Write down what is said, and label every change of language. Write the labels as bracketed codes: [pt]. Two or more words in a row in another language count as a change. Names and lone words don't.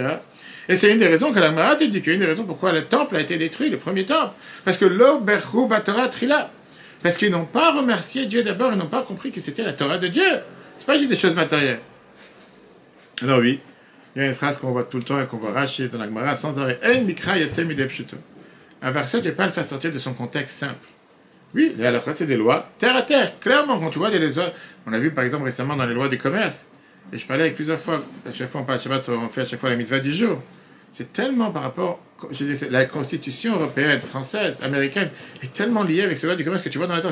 [fr] Et c'est une des raisons que la Gemara te dit, qu'une des raisons pourquoi le temple a été détruit, le premier temple. Parce que [he] לא ברכו תורה תחילה. [fr] Parce qu'ils n'ont pas remercié Dieu d'abord, ils n'ont pas compris que c'était la Torah de Dieu. C'est pas juste des choses matérielles. Alors oui, il y a une phrase qu'on voit tout le temps et qu'on voit racher dans la Gemara sans arrêt. [he] אין מקרא יוצא מידי פשוטו. [fr] Un verset, tu ne peux pas le faire sortir de son contexte simple. Oui, les halakhot, c'est des lois terre à terre. Clairement, quand tu vois des lois, on a vu par exemple récemment dans les lois du commerce, et je parlais avec plusieurs fois, à chaque fois on parle de Shabbat, on fait à chaque fois la mitzvah du jour. C'est tellement par rapport, je dis, la constitution européenne, française, américaine, est tellement liée avec ces lois du commerce que tu vois dans la Torah.